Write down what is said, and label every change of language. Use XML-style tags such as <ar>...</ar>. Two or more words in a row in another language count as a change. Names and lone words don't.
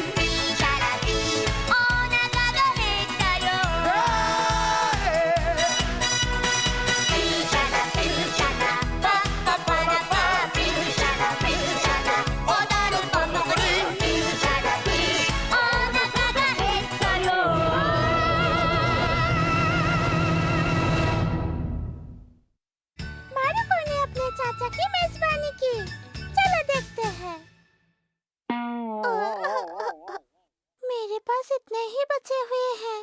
<ja>ピーシャラピーお腹が減ったよピーシャラピーシャラパッパパラパーピーシャラピーシャラ踊るばかりピーシャラピーお腹が減ったよ</ja> <hi>मारुको ने अपने चाचा की मेजबानी की। चलो देखते हैं। मेरे पास इतने ही बचे हुए हैं।</hi>